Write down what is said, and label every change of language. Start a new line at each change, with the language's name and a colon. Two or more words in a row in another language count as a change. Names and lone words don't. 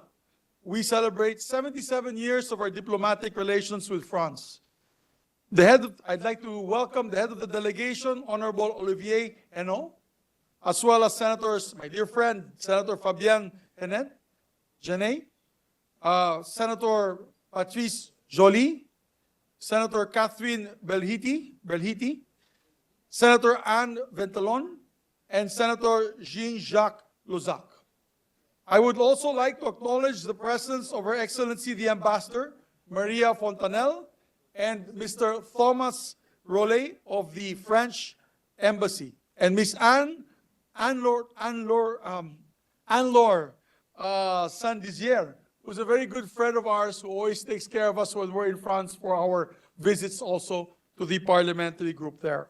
English: We celebrate 77 years of our diplomatic relations with France. I'd like to welcome the head of the delegation, Honorable Olivier Henno, as well as Senators, my dear friend, Senator Fabien Genet, Senator Patrice Joly, Senator Catherine Belhiti, Senator Anne Ventelon, and Senator Jean-Jacques Luzac. I would also like to acknowledge the presence of Her Excellency the Ambassador, Maria Fontanelle, and Mr. Thomas Rollet of the French Embassy, and Miss Anne-Laure Saint-Dizier, who's a very good friend of ours who always takes care of us when we're in France for our visits also to the parliamentary group there.